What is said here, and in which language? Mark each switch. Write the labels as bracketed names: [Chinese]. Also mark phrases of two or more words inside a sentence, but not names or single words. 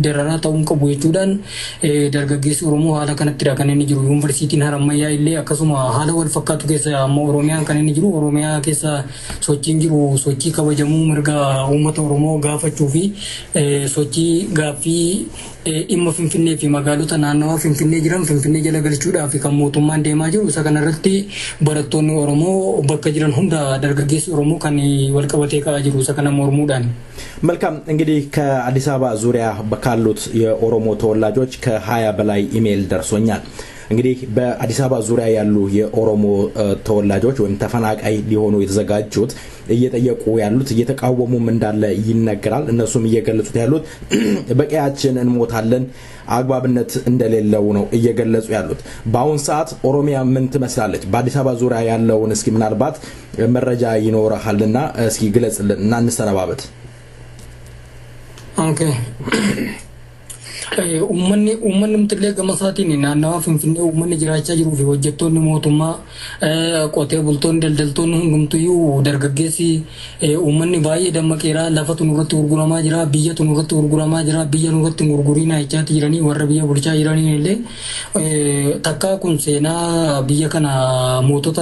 [Oromo] dararaa ta'uun qabu jechuudhaan dargaggeessi Oromoo haala kanattidha kan inni jiru yuunivarsiitiin Harammayyaa illee akkasuma haala wal fakkaatu keessa amma Oromiyaan kan inni jiru Oromiyaa keessa sochiin jiru sochii kabajamuu mirga uummata Oromoo gaafachuu fi sochii gaaffii dhimma Finfinnee fi magaalota naannawaa Finfinnee jiran Finfinnee jala galchuudhaaf kan mootummaan deemaa jiru isa kanarratti barattoonni Oromoo bakka jiran hunda dargaggeessi Oromoo kan wal qabatee ka'aa jiru isa kana mormuudhaan [Amharic] መልካም እንግዲህ ከአዲስ አበባ ዙሪያ በካሉት የኦሮሞ ተወላጆች ከ20 በላይ ኢሜል ደርሶኛል እንግዲህ በአዲስ አበባ ዙሪያ ያሉ የኦሮሞ ተወላጆች ወይም ተፈናቃይ ሊሆኑ የተዘጋጁት እየጠየቁ ያሉት እየተቃወሙም እንዳለ ይነገራል እነሱም እየገለጹት ያሉት በቀያችን እንሞታለን አግባብነት እንደሌለው ነው እየገለጹ ያሉት በአሁን ሰዓት ኦሮሚያ ምን ትመስላለች በአዲስ አበባ ዙሪያ ያለውን እስኪ ምናልባት መረጃ ይኖርሃልና እስኪ ግለጽልን እና እንሰነባበት [Oromo] ኦኬ uummanni mtillee gamasaatiin naannawaa Finfinnee uummanni jiraachaa jiruu fi hojjettoonni mootummaa qotee bultoonni daldaltoonni hundumtuyyuu dargaggeessi uummanni baay'ee dammaqeera lafatu nurratti gurguramaa jira biyyatu nurratti gurguramaa jira biyya nurratti gurguriina jechaati jiranii warra biyya bulchaa jiranii illee takkaa kun seenaa biyya kana mootota